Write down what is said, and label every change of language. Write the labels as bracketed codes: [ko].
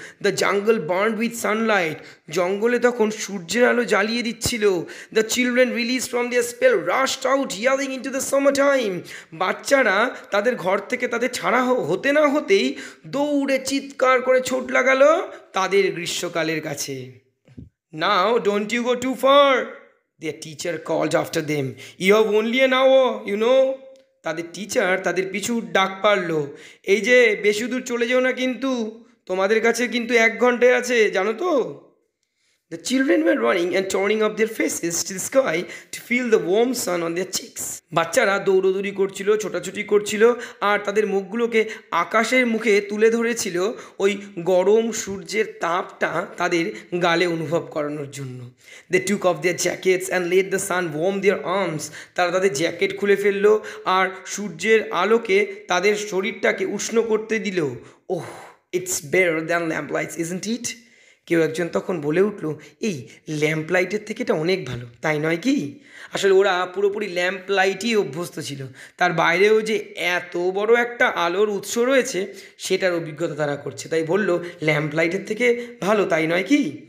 [en] the jungle burned with sunlight, [bn] জঙ্গলে তখন সূর্যের আলো জ্বালিয়ে দিচ্ছিল। [en] the children release from their spell rushed out yelling into the summer time, [bn] বাচ্চারা তাদের ঘর থেকে তাদের ছাড়া হতে না হতেই দৌড়ে চিৎকার করে ছোট লাগালো তাদের গ্রীষ্মকালের কাছে। [en] Now don't you go too far, their teacher called after them. You have only an hour, you know. [bn] তাদের টিচার তাদের পিছু ডাক পারলো, এই যে বেশি দূর চলে যেও না, কিন্তু তোমাদের কাছে কিন্তু 1 ঘন্টায় আছে, জানো তো? [en] The children were running and turning up their faces to the sky to feel the warm sun on their cheeks. [bn] বাচ্চারা দৌড়দৌড়ি করছিল, ছোটাছুটি করছিল, আর তাদের মুখগুলোকে আকাশের মুখে তুলে ধরেছিল ওই গরম সূর্যের তাপটা তাদের গালে অনুভব করানোর জন্য। [en] They took off their jackets and let the sun warm their arms. [bn] তারা তাদের জ্যাকেট খুলে ফেললো আর সূর্যের আলোকে তাদের শরীরটাকে উষ্ণ করতে দিল। [en] Oh, it's better than lamp lights, isn't it? [bn] কেউ একজন তখন বলে উঠল, এই ল্যাম্প লাইটের থেকে এটা অনেক ভালো, তাই নয় কি? আসলে ওরা পুরোপুরি ল্যাম্প লাইটই অভ্যস্ত ছিল, তার বাইরেও যে এত বড় একটা আলোর উৎস রয়েছে সেটার অভিজ্ঞতা তারা করছে, তাই বলল ল্যাম্প লাইটের থেকে ভালো, তাই নয় কি?